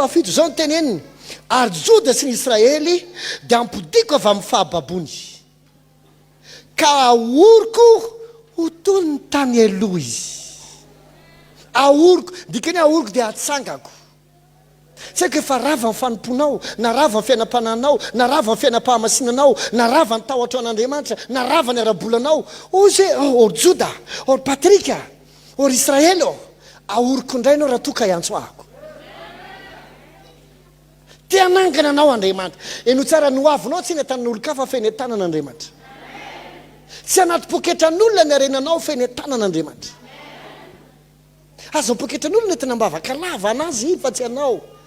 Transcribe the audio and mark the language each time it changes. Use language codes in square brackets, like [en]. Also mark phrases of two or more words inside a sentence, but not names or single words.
[mg] fahafito zao ny teneniny ary Joda sy ny Israely dia ampodiko avy amin'ny fahababony ka ahoriko ho toy ny tany aloha izy ahoriko dikany ahoriko dia atsangako tsy haiko efa rava ny fanomponao na rava ny fiainam-pananao na rava ny fiainam-pahamasinanao na rava ny tahotra an'Andriamanitra na rava ny arabolanao ozy or Joda or Patrika or Israely ahoriko indray anao raha toka iantsoahako te hanangana anao Andriamanitra eno tsara no avinao tsy netanan'olo-kafa fa eny tanan'Andriamanitra tsy anaty poketran'olona ny arenanao fa eny tanan'Andriamanitra azo poketran'olona entina mbavaka lava anazy fa tsy anao